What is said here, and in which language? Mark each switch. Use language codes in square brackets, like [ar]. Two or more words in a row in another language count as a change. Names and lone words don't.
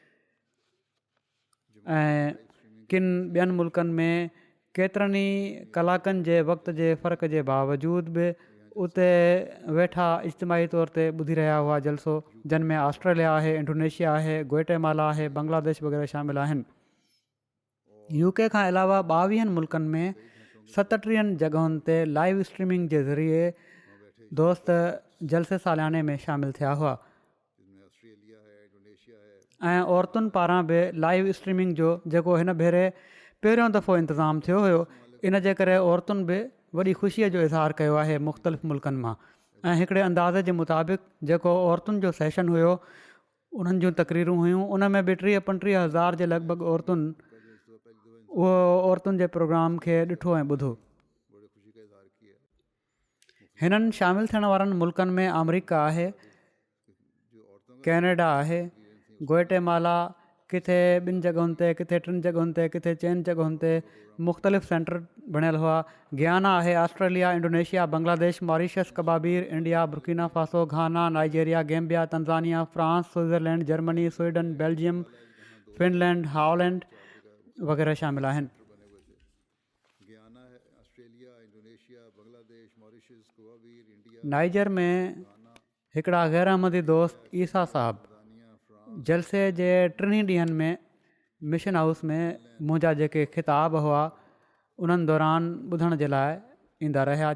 [sd] ऐं किन ॿियनि मुल्कनि में केतिरनि ई कलाकनि जे वक़्त जे फ़र्क़ जे बावजूदु बि उते वेठा इज्तिमाही तौर ते ॿुधी रहिया हुआ जलसो जिन में ऑस्ट्रेलिया आहे इंडोनेशिया आहे ग्वेटेमाला आहे बांग्लादेश वग़ैरह शामिल आहिनि UK खां अलावा 22 मुल्कनि में 37 जॻहुनि ते [en] live streaming [sd] जे ज़रिए दोस्त जलसे सालियाने में शामिलु थिया हुआ [hi] जिसमें ऑस्ट्रेलिया है इंडोनेशिया है [sd] ऐं औरतुनि पारां बि [en] live streaming [sd] जो जेको हिन भेरे पहिरियों दफ़ो इंतिज़ामु थियो हुयो इन जे करे औरतुनि बि वॾी ख़ुशीअ जो इज़हार कयो आहे मुख़्तलिफ़ मुल्कनि मां। ऐं हिकिड़े अंदाज़े जे मुताबिक़ जेको औरतुनि जो सेशन हुयो, उन्हनि जूं तक़रीरूं हुयूं, उन में बि 30-35 हज़ार जे लॻभॻि औरतुनि उहो औरतुनि जे प्रोग्राम खे ॾिठो ऐं ॿुधो। हिननि शामिलु थियण वारनि मुल्कनि में अमरीका आहे, कैनेडा आहे, ग्वाटेमाला, किथे 2 जॻहुनि ते, किथे 3 जॻहुनि ते, किथे 4 जॻहुनि ते मुख़्तलिफ़ सेंटर बणियल हुआ। गयाना आहे, ऑस्ट्रेलिया, इंडोनेशिया, बांग्लादेश, मॉरिशस, कबाबीर, इंडिया, बुर्किना फासो, घाना, नाइजीरिया, गैम्बिया, तंजानिया, फ्रांस, स्विट्ज़रलैंड, जर्मनी, स्वीडन, बेल्जियम, फिनलैंड, हॉलैंड वग़ैरह शामिल आहिनि। नाइजर में हिकिड़ा गैर अहमदी दोस्त ईसा साहब जलसे जे 3 ॾींहंनि में मिशन हाउस में मुंहिंजा जेके ख़िताब हुआ उन्हनि दौरान ॿुधण जे लाइ ईंदा रहिया।